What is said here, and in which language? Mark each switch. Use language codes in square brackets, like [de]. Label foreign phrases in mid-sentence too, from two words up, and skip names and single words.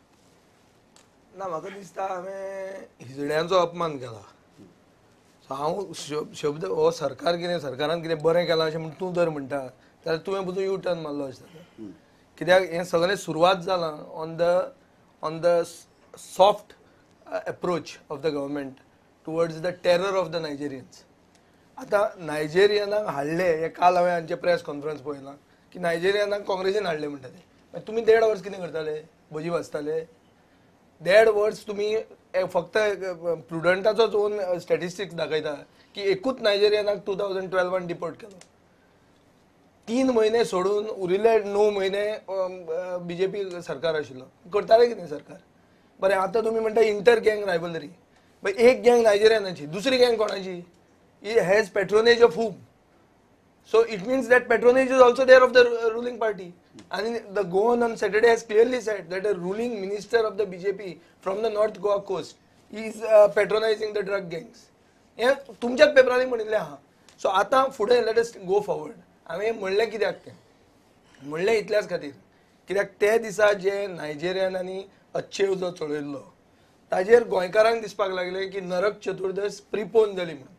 [kok] ना, म्हाका दिसता हांवें हिजड्यांचो अपमान केला. सो हांव शब्द हो सरकार कितें सरकारान कितें बरें केलां अशें म्हणून तूं जर म्हणटा जाल्यार तुवें पसून [en] U turn [kok] मारलो अशें. कित्याक हें सगळें सुरवात जालां [en] on the soft approach of the government towards the terror of the Nigerians. [kok] आतां नायजेरियनाक हाडले हे काल हांवें हांचे [en] press conference [kok] पळयलां की नायजेरियनाक काँग्रेसीन हाडले म्हणटा ते. तुमी 1.5 वर्स कितें करताले? भजी वाचताले? 1.5 वर्स तुमी फक्त प्रुडंटाचोच [en] own statistics [kok] दाखयता की एकूच नायजेरियनाक 2012 डिपोर्ट केलो. 3 म्हयने सोडून उरिल्ले 9 म्हयने बीजेपी सरकार आशिल्लो. करताले कितें सरकार? बरें, आतां तुमी म्हणटा [en] inter gang rivalry. [kok] एक गँग नायजेरियनाची, दुसरी गँग कोणाची? [en] He has patronage of whom? So it means that patronage is also there of the ruling party. And the Goan on Saturday has clearly said that a ruling minister of the BJP from the North Goa coast is patronizing the drug gangs. [kok] हे तुमच्याच पेपरांनी म्हणिल्लें आहा. सो आतां फुडें [en] let us go forward. [kok] हांवें म्हणलें कित्याक तें म्हणलें इतल्याच खातीर कित्याक ते दिसा जे नायजेरियनांनी अच्छेव जो चडयल्लो ताजेर गोंयकारांक दिसपाक लागलें की नरक चतुर्दश प्रिपोन जाली म्हणून.